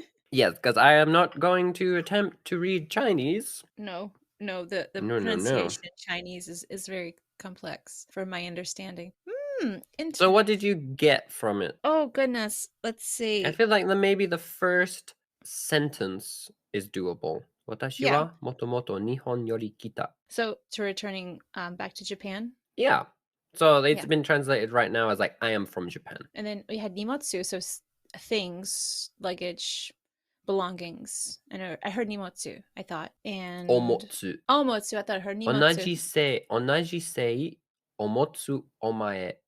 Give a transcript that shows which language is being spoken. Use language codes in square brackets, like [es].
[en] Yes, because I am not going to attempt to read Chinese. No, the pronunciation in Chinese is very complex from my understanding. So what did you get from it? Oh, goodness. Let's see. I feel like maybe the first sentence is doable. [ja] 私はもともと日本より来た. [en] So returning back to Japan? Yeah. So it's been translated right now as like, I am from Japan. And then we had nimotsu, so things, luggage, belongings. I heard nimotsu, I thought. And omotsu. Omotsu, I thought I heard nimotsu. [ja] 同じ姓omotsu omae.